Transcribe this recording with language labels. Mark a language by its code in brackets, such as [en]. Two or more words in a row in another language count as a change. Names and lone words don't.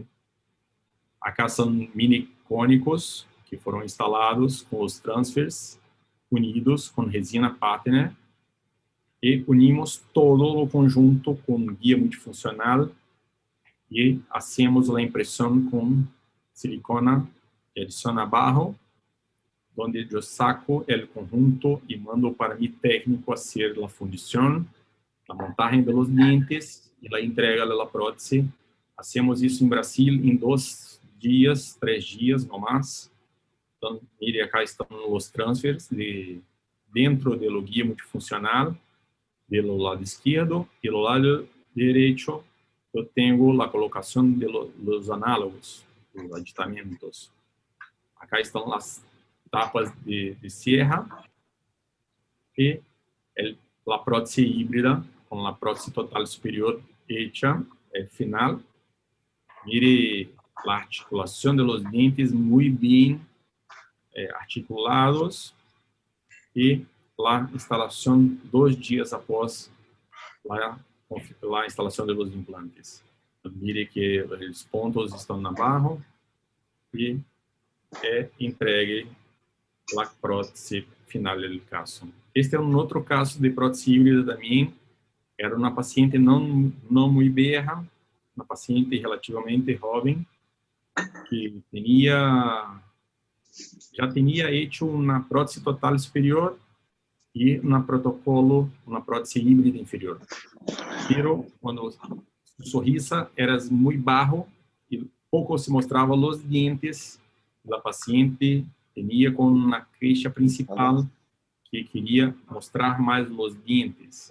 [pt] Acá são mini cônicos que foram instalados com os transfers unidos com resina partner e unimos todo o conjunto com guia multifuncional e hacemos a impressão com silicona que adiciona abajo, onde eu saco o conjunto e mando para mi técnico fazer a fundição, a montagem [es] de los dientes [pt] e a entrega da prótese. Hacemos isso em Brasil em 2 dias, 3 dias, no mais. Então, mire, acá estão os transfers dentro do guia multifuncional, do lado esquerdo e do lado direito. Eu tenho a colocação dos análogos, dos aditamentos. Acá estão as tapas de serra e a prótese híbrida com a prótese total superior hecha, final. Mire a articulação [es] de los dientes [pt] muito bem articulados e a instalação 2 dias após a instalação [es] de los implantes. [pt] Mire que os pontos estão abaixo e entregue a prótese final do caso. Este é outro caso de prótese híbrida também. Era uma paciente não muito velha, uma paciente relativamente jovem, que já tinha hecho uma prótese total superior [es] y un protocolo, una prótese híbrida inferior. Pero cuando su sonrisa era muy bajo y poco se mostraban los dientes, la paciente tenía con una queixa principal que quería mostrar más los dientes.